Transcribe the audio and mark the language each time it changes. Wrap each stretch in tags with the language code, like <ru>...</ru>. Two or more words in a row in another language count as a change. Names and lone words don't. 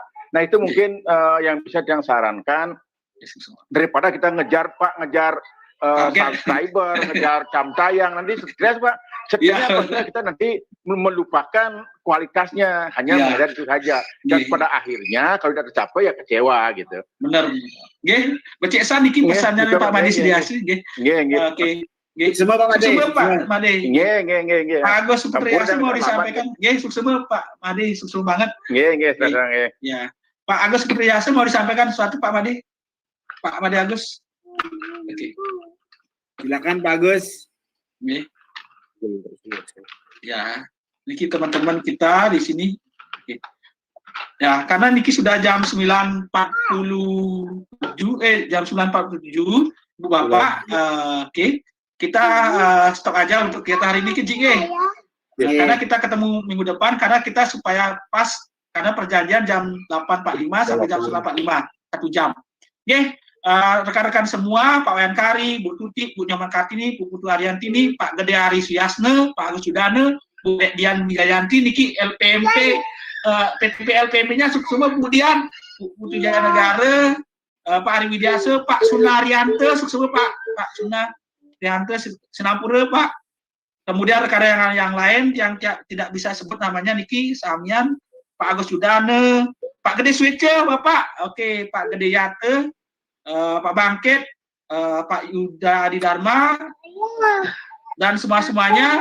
<id>Nah itu mungkin yang bisa yang sarankan daripada kita ngejar subscriber, ngejar jam tayang, nanti stres Pak. Setidaknya kita nanti melupakan kualitasnya, hanya mengejar itu saja. Dan pada akhirnya kalau tidak tercapai ya kecewa gitu. Benar. Nggih,</id> <ban>becek niki</ban> <id>pesannya Pak Made Sidiasi nggih. Oke. Nggih, semua Pak Made. Nggih. Pak Agus Supriyasa mau disampaikan. Nggih, sukses Pak Made, sukses banget. Nggih. Ya. Pak Agus Supriyasa mau disampaikan sesuatu Pak Made. Pak Made Agus. Oke. Silakan Pak Agus. Nggih. Ya, niki teman-teman kita di sini. Oke. Ya, karena niki sudah jam 9.47, jam 9.47, Bu Bapak. Oke. Kita stok aja untuk kita hari ini karena kita ketemu minggu depan karena kita supaya pas karena perjanjian jam 8.45 sampai jam 9.45, 1 jam. Oke. Rekan-rekan semua, Pak Wayan Kari, Bu Tuti, Bu Nyoman Kartini, Bu Putu Ariantini, Pak Gede Ari Suyasne, Pak Agus Sudane, Bu Dian Wijayanti, Niki LPMP, PTP LPMP-nya semua Bu Dian, Bu Putu Jaya Negara, Pak Ari Widiase, Pak Sunariante, semua Pak Sunariante, Senampura, Pak. Kemudian rekan-rekan yang lain yang tidak bisa sebut namanya Niki Samian, Pak Agus Sudane, Pak Gede Swece, Bapak, oke, Pak Gede Yate, Pak Bangkit, Pak Yuda Adidharma, dan semua-semuanya.</id>